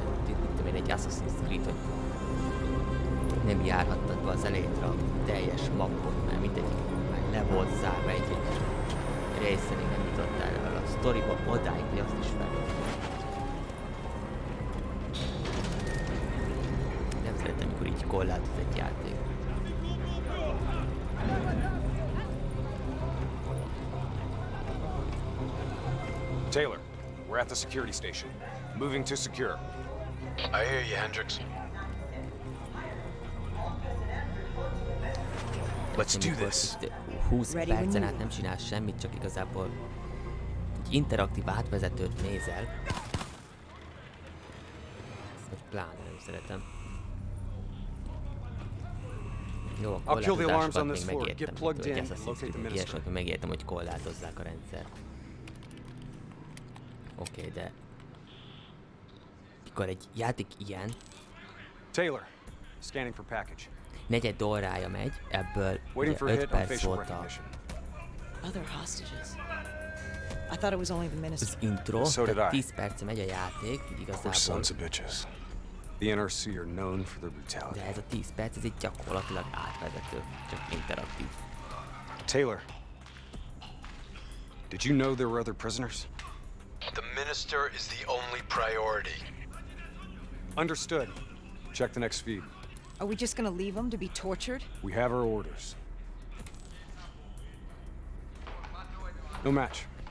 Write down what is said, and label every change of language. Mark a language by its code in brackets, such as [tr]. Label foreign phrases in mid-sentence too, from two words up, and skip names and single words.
[hu] Mit tudom én, egy Assassin's Creed, hogy nem járhattad be az elejétre a teljes mappot, mert mindegyik már le volt zárva egy részen, még nem jutottál el a sztoriba odáig, hogy azt is felvettem. Nem szeretem, amikor így korlátoz egy játék. [en] Taylor, we're at the security station. Moving to secure. I hear you, Hendricks. Let's do [hu] Amikor [en] this. [hu] itt 20 [en] Ready when [hu] percen [en] you- [hu] át nem csinálsz semmit, csak igazából egy interaktív átvezetőt nézel. Ezt pláne nem szeretem. Jó, a [en] I'll kill the alarms on [hu] korlátozásokat [en] this [hu] még [en] floor. [hu] megértem, [en] Get plugged [hu] mint [en] in [hu] hogy [en] and [hu] Assassin's [en] locate the [hu] Creed, [en] minister. [hu] ilyesmit megértem, hogy korlátozzák a rendszert. Oké, de mikor egy játék ilyen, [en] Taylor, scanning for package. [hu] negyed órája megy, ebből [en] Waiting [hu] ugye [en] for a [hu] 5 [en] hit on [hu] perc [en] facial [hu] volt a [en] recognition. Other hostages. I thought it was only the minister. [hu] az intro, [en] So did [hu] tehát [en] I. [hu] 10 perce megy a játék, így [en] We're [hu] igazából, [en] sons of bitches. The NRC are known for their brutality. [hu] de ez a 10 perc, ez egy gyakorlatilag átvezető, csak interaktív. [en] Taylor, did you know there were other prisoners? The minister is the only priority. Understood. Check the next feed. Are we just gonna leave them to be tortured? We have our orders. No match.